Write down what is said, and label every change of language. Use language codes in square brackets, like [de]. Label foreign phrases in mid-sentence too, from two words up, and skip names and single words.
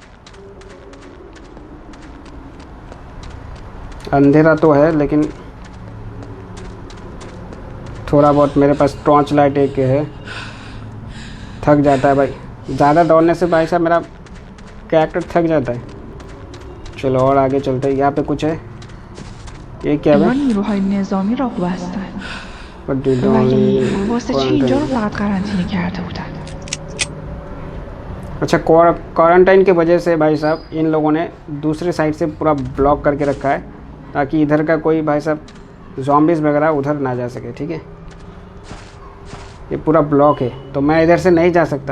[hi] अंधेरा तो है, लेकिन थोड़ा बहुत मेरे पास [en] torch light [hi] एक है। थक जाता है भाई, ज़्यादा दौड़ने से भाई साहब मेरा कैरेक्टर थक जाता है। चलो और आगे चलते हैं। यहाँ पे कुछ है, ये क्या है? [fa] نیروهای نظامی راه بستن ولی واسه چی اینجا رو فقط قرنطینه کرده بودن؟ [hi] अच्छा, क्वारंटाइन की वजह से भाई साहब इन लोगों ने दूसरे साइड से पूरा ब्लॉक करके रखा है, ताकि इधर का कोई भाई साहब ज़ॉम्बिस वगैरह उधर ना जा सके। ठीक है, ये पूरा ब्लॉक है, तो मैं इधर से नहीं जा सकता।